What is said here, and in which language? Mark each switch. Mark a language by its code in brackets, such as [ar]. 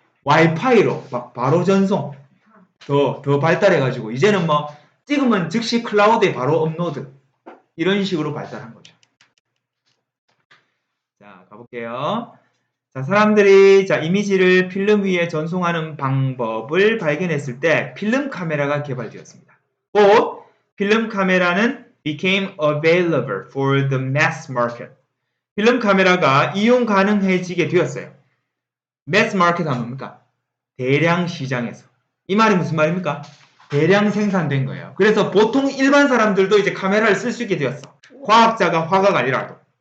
[ko] 와이파이로 막 바로 전송 더 발달해가지고 이제는 뭐 찍으면 즉시 클라우드에 바로 업로드 이런 식으로 발달한 거죠. 자 가볼게요. 자 사람들이 이미지를 필름 위에 전송하는 방법을 발견했을 때 필름 카메라가 개발되었습니다. 곧 필름 카메라는 [en] became available for the mass market. [ko] 필름 카메라가 이용 가능해지게 되었어요. mass market 하면 뭡니까? 대량 시장에서. 이 말이 무슨 말입니까? 대량 생산된 거예요. 그래서 보통 일반 사람들도 이제 카메라를 쓸 수 있게 되었어. 과학자가 화가가 아니라도.